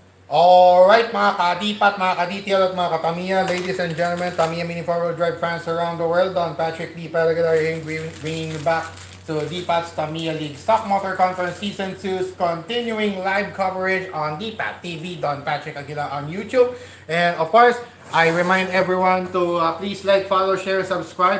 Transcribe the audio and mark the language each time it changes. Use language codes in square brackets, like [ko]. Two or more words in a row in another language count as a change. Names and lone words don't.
[tl] Alright mga ka-Dipat, mga ka-DTL at mga ka-Tamiya, [en] ladies and gentlemen, Tamiya Mini 4-Wheel Drive fans around the world, Don Patrick D. Pelagada here, bringing you back to DPAT's Tamiya League Stock Motor Conference Season 2's continuing live coverage on DPAT TV, Don Patrick Aguilar on YouTube. And of course, I remind everyone to please like, follow, share, subscribe.